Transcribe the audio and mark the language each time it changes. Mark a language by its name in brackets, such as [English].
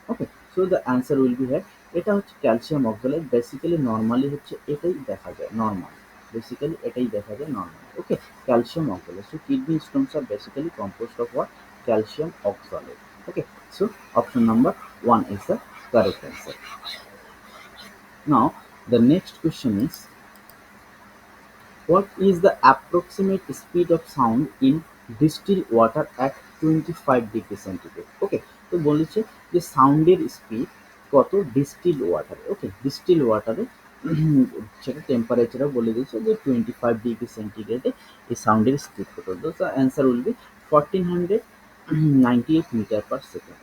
[English] okay, so the answer will be had, [Bangla] এটা হচ্ছে calcium oxalate. Basically normally হচ্ছে এটাই দেখা যায়, নর্মাল, বেসিক্যালি এটাই দেখা যায় normal. [English] Okay, calcium oxalate, so kidney stones are basically composed of what, calcium oxalate। Okay, so option number 1 is the correct answer। Now the next question is, what is the approximate speed of sound in distilled water at 25 degree centigrade? [Bangla] ওকে, তো বলেছে যে সাউন্ডের speed কত distil ওয়াটারে। ওকে, distil ওয়াটারে সেটা টেম্পারেচারও বলে দিয়েছে যে 25 degree সেন্টিগ্রেডে এই সাউন্ডের স্পিড কত। [English] তো answer will be 1498 metre per second.